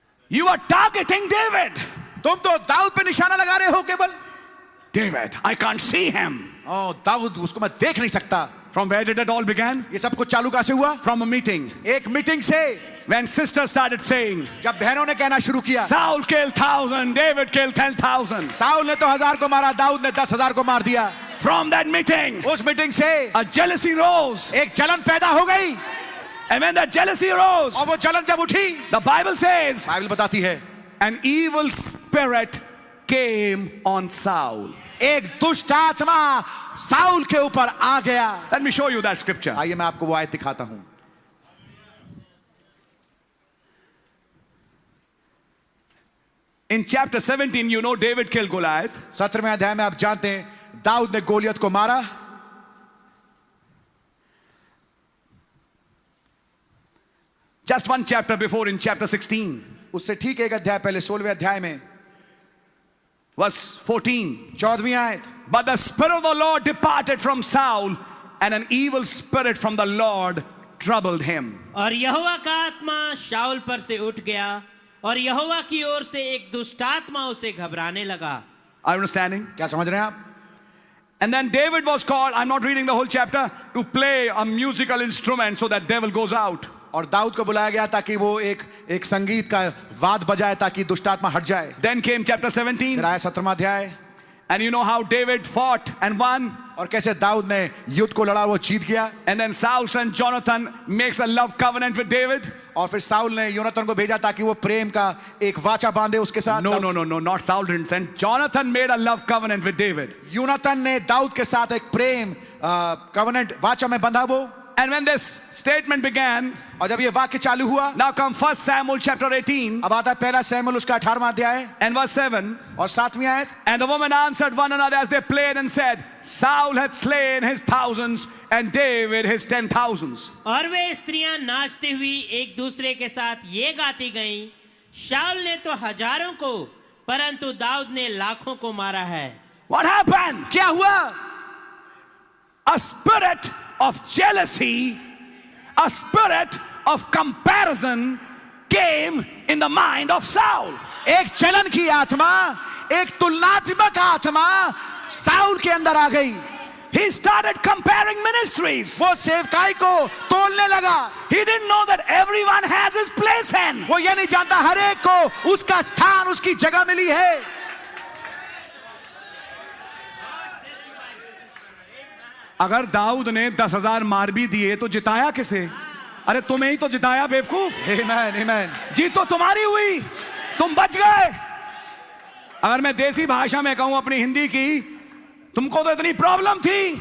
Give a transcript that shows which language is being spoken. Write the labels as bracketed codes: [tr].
[en] You are targeting David. [hi] तुम तो दाऊद पे निशाना लगा रहे हो केवल। [en] David, I can't see him. [hi] Dawood, उसको मैं देख नहीं सकता। [en] From where did it all begin? [hi] ये सब कुछ चालू कहां से हुआ? [en] From a meeting. [hi] एक मीटिंग से। [en] When sisters started saying, [hi] जब बहनों ने कहना शुरू किया, [en] Saul killed 1,000, David killed 10,000. [hi] Saul ने तो 1000 को मारा, दाऊद ने 10,000 को मार दिया। [en] From that meeting, [hi] उस मीटिंग से [en] a jealousy rose. [hi] एक जलन पैदा हो गई। [en] And when that jealousy rose, [hi] और वो जलन जब उठी, [en] the Bible says, [hi] बाइबल बताती है, [en] an evil spirit came on Saul. [hi] एक दुष्ट आत्मा साउल के ऊपर आ गया। [en] Let me show you that scripture. [hi] आइए मैं आपको वो आयत दिखाता हूं। [en] In chapter 17, you know David killed Goliath. [hi] 17वें अध्याय में आप जानते हैं दाऊद ने गोलियत को मारा। [en] Just one chapter before, in chapter 16, [hi] उससे ठीक एक अध्याय पहले 16वें अध्याय में [en] verse 14. [hi] 14वीं आयत, [en] But the spirit of the Lord departed from Saul, and an evil spirit from the Lord troubled him. [hi] और यहोवा का आत्मा शाऊल पर से उठ गया और यहोवा की ओर से एक दुष्ट आत्मा उसे घबराने लगा। [en] Are you understanding? [hi] क्या समझ रहे हैं आप? [en] And then David was called, I'm not reading the whole chapter, to play a musical instrument so that devil goes out. [hi] और दाऊद को बुलाया गया ताकि वो एक संगीत का वाद बजाए ताकि दुष्ट आत्मा हट जाए। [en] Then came chapter 17. [hi] फिर आया 17वां अध्याय, [en] And you know how David fought and won. [hi] और कैसे दाऊद ने युद्ध को लड़ा, वो जीत गया। [en] And then Saul's son Jonathan makes a love covenant with David. [hi] और फिर साउल ने योनातन को भेजा ताकि वो प्रेम का एक वाचा बांधे उसके साथ। [en] No, not Saul didn't send. Jonathan made a love covenant with David. [hi] योनातन ने दाऊद के साथ एक प्रेम कवेनेंट वाचा में बंधा वो। [en] And when this statement began, [hi] और जब ये वाक्य चालू हुआ, [en] now come 1 Samuel chapter 18 [hi] अब आता है पहला सैमुएल उसका 18वां अध्याय [en] and verse 7. [hi] और 7वीं आयत। [en] And the woman answered one another as they played and said, Saul hath slain his thousands and David his 10,000s. [hi] और वे स्त्रियां नाचती हुई एक दूसरे के साथ ये गाती गईं, शाऊल ने तो हजारों को परंतु दाऊद ने लाखों को मारा है। [en] What happened? [hi] क्या हुआ? [en] A spirit of jealousy, a spirit of comparison came in the mind of Saul. [hi] एक चलन की आत्मा, एक तुलनात्मक आत्मा साउल के अंदर आ गई। [en] He started comparing ministries. [hi] वो सेवकाई को तोलने लगा। [en] He didn't know that everyone has his place in. [hi] वो ये नहीं जानता हर एक को उसका स्थान, उसकी जगह मिली है। अगर दाऊद ने 10,000 मार भी दिए तो जिताया किसे? अरे तुम्हें ही तो जिताया बेवकूफ। आमीन, आमीन। जीत तो तुम्हारी हुई, तुम बच गए। अगर मैं देसी भाषा में कहूं अपनी हिंदी की, तुमको तो इतनी प्रॉब्लम थी,